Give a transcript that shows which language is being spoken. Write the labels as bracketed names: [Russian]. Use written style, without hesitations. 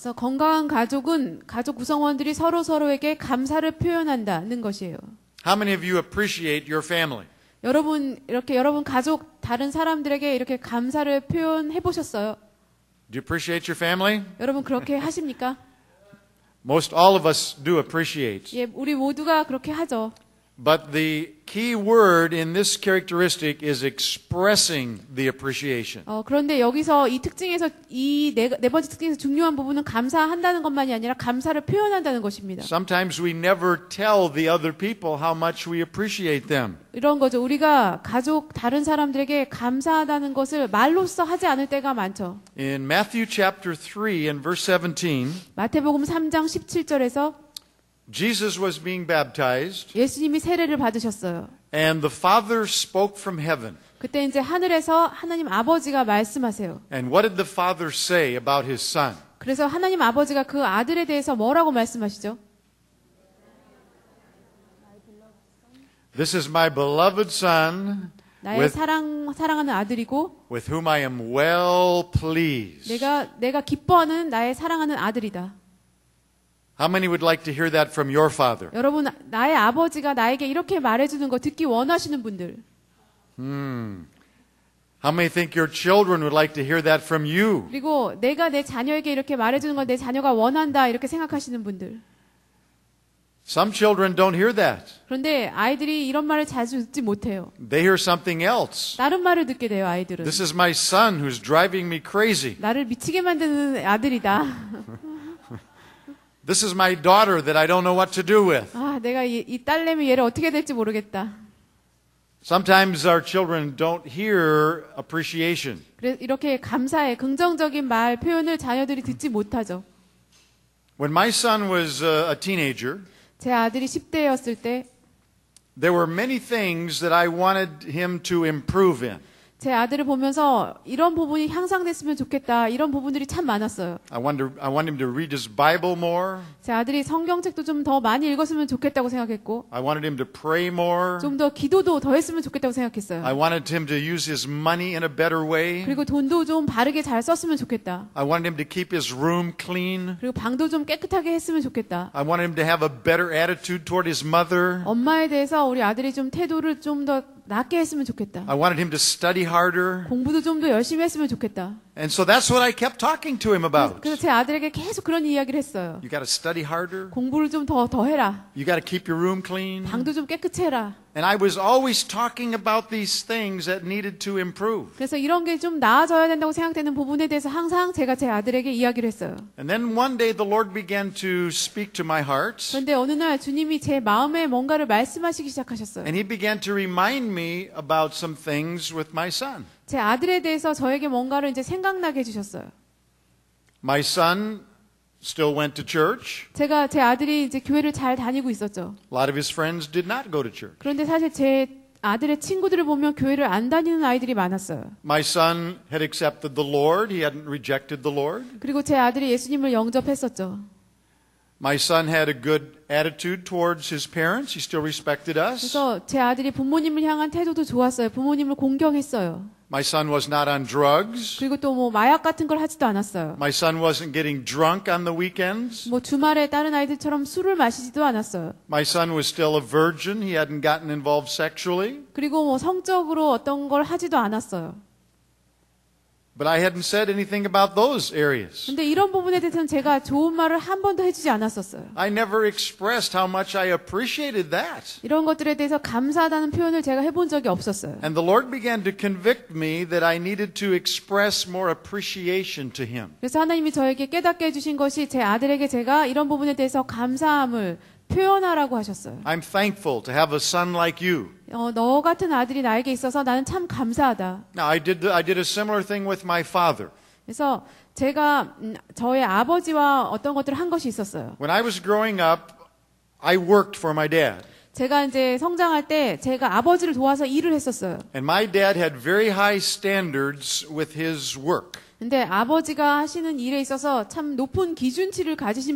[Korean] 그래서 건강한 가족은 가족 구성원들이 서로에게 감사를 표현한다는 것이에요. [English] How many of you appreciate your family? [Korean] 여러분 가족 다른 사람들에게 이렇게 감사를 표현해 보셨어요? [English] Do you appreciate your family? [Korean] 여러분 그렇게 하십니까? [English] Most all of us do appreciate. [Korean] 예, 우리 모두가 그렇게 하죠. [English] But the key word in this characteristic is expressing the appreciation. [Korean] 그런데 여기서 이 특징에서 이 네 번째 특징에서 중요한 부분은 감사한다는 것만이 아니라 감사를 표현한다는 것입니다. [English] Sometimes we never tell the other people how much we appreciate them. [Korean] 이런 거죠. 우리가 가족 다른 사람들에게 감사하다는 것을 말로써 하지 않을 때가 많죠. [English] In Matthew chapter 3 and verse 17, [Korean] 마태복음 3장 17절에서 [English] Jesus was being baptized, [Korean] 예수님이 세례를 받으셨어요. [English] and the Father spoke from heaven. [Korean] 그때 이제 하늘에서 하나님 아버지가 말씀하세요. [English] And what did the Father say about his son? [Korean] 그래서 하나님 아버지가 그 아들에 대해서 뭐라고 말씀하시죠? [English] This is my beloved son, [Korean] 나의 사랑하는 아들이고 [English] with whom I am well pleased. [Korean] 내가 기뻐하는 나의 사랑하는 아들이다. [English] How many would like to hear that from your father? [Korean] 여러분 나의 아버지가 나에게 이렇게 말해주는 거 듣기 원하시는 분들. [English] How many think your children would like to hear that from you? [Korean] 그리고 내가 내 자녀에게 이렇게 말해주는 걸 내 자녀가 원한다 이렇게 생각하시는 분들. [English] Some children don't hear that. [Korean] 그런데 아이들이 이런 말을 자주 듣지 못해요. [English] They hear something else. [Korean] 다른 말을 듣게 돼요, 아이들은. [English] This is my son who's driving me crazy. [Korean] 나를 미치게 만드는 아들이다. [English] This is my daughter that I don't know what to do with. [Korean] 내가 이 딸내미 얘를 어떻게 될지 모르겠다. [English] Sometimes our children don't hear appreciation. [Korean] 그래서 이렇게 감사의 긍정적인 말 표현을 자녀들이 듣지 못하죠. [English] When my son was a teenager, [Korean] 제 아들이 10대였을 때 [English] there were many things that I wanted him to improve in. [Korean] 제 아들을 보면서 이런 부분이 향상됐으면 좋겠다. 이런 부분들이 참 많았어요. [English] I want him to read his Bible more. [Korean] 제 아들이 성경책도 좀 더 많이 읽었으면 좋겠다고 생각했고 [English] I wanted him to pray more. [Korean] 좀 더 기도도 더 했으면 좋겠다고 생각했어요. [English] I wanted him to use his money in a better way. [Korean] 그리고 돈도 좀 바르게 잘 썼으면 좋겠다. [English] I wanted him to keep his room clean. [Korean] 그리고 방도 좀 깨끗하게 했으면 좋겠다. [English] I wanted him to have a better attitude toward his mother. [Korean] 엄마에 대해서 우리 아들이 좀 태도를 좀 더 낫게 했으면 좋겠다. [English] I wanted him to study harder. [Korean] 공부도 좀 더 열심히 했으면 좋겠다. [English] And so that's what I kept talking to him about. [Korean] 그래서 제 아들에게 계속 그런 이야기를 했어요. [English] You got to study harder. [Korean] 공부를 좀 더 해라. [English] You got to keep your room clean. [Korean] 방도 좀 깨끗이 해라. [English] And I was always talking about these things that needed to improve. [Korean] 그래서 이런 게 좀 나아져야 된다고 생각되는 부분에 대해서 항상 제가 제 아들에게 이야기를 했어요. [English] And then one day the Lord began to speak to my heart. [Korean] 그런데 어느 날 주님이 제 마음에 뭔가를 말씀하시기 시작하셨어요. [English] And He began to remind me about some things with my son. [Korean] 제 아들에 대해서 저에게 뭔가를 이제 생각나게 해주셨어요. [English] My son still went to church. [Korean] 제가 제 아들이 이제 교회를 잘 다니고 있었죠. [English] A lot of his friends did not go to church. [Korean] 그런데 사실 제 아들의 친구들을 보면 교회를 안 다니는 아이들이 많았어요. [English] My son had accepted the Lord. He hadn't rejected the Lord. [Korean] 그리고 제 아들이 예수님을 영접했었죠. [English] My son had a good attitude towards his parents. He still respected us. [Korean] 그래서 제 아들이 부모님을 향한 태도도 좋았어요. 부모님을 공경했어요. [English] My son was not on drugs. [Korean] 그리고 또 뭐 마약 같은 걸 하지도 않았어요. [English] My son wasn't getting drunk on the weekends. [Korean] 뭐 주말에 다른 아이들처럼 술을 마시지도 않았어요. [English] My son was still a virgin. He hadn't gotten involved sexually. [Korean] 그리고 뭐 성적으로 어떤 걸 하지도 않았어요. [English] But I hadn't said anything about those areas. [Korean] 근데 이런 부분에 대해서는 제가 좋은 말을 한 번도 해주지 않았었어요. [English] I never expressed how much I appreciated that. [Korean] 이런 것들에 대해서 감사하다는 표현을 제가 해본 적이 없었어요. [English] And the Lord began to convict me that I needed to express more appreciation to Him. [Korean] 그래서 하나님이 저에게 깨닫게 해주신 것이 제 아들에게 제가 이런 부분에 대해서 감사함을 표현하라고 하셨어요. [English] I'm thankful to have a son like you. [Korean] 너 같은 아들이 나에게 있어서 나는 참 감사하다. [English] Now, I did a similar thing with my father. [Korean] 그래서 제가 저의 아버지와 어떤 것들을 한 것이 있었어요. [English] When I was growing up, I worked for my dad. [Korean] 제가 이제 성장할 때 제가 아버지를 도와서 일을 했었어요. [English] And my dad had very high standards with his work. [Korean] 근데 아버지가 하시는 일에 있어서 참 높은 기준치를 가지신